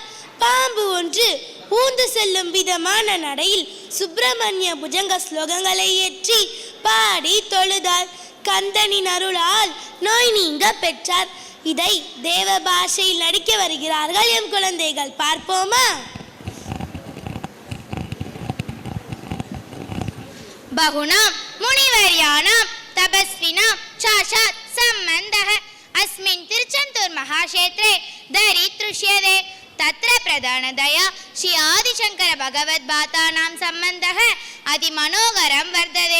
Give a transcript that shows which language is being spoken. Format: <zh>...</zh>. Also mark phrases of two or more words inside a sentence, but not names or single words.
<ta>பாம்பு ஒன்று ஊந்து செல்லும் விதமான நடையில் சுப்பிரமணிய புஜங்க ஸ்லோகங்களை ஏற்றி பாடி தொழுதார். கந்தனின் அருளால் நோய் நீங்க பெற்றார். இதை தேவ பாஷையில் நடிக்க வருகிறார்கள் எம் குழந்தைகள். பார்ப்போமா?</ta> <sa>बहुनां मुनिवर्याणां तपस्विनां साक्षात् सम्बन्धः अस्मिन् तिरुचेन्दूर महाक्षेत्रे दरीदृश्यते. तत्र प्रधानतया श्री आदिशंकर भगवद्भक्तानां सम्बन्धः अतिमनोहरं वर्तते.</sa>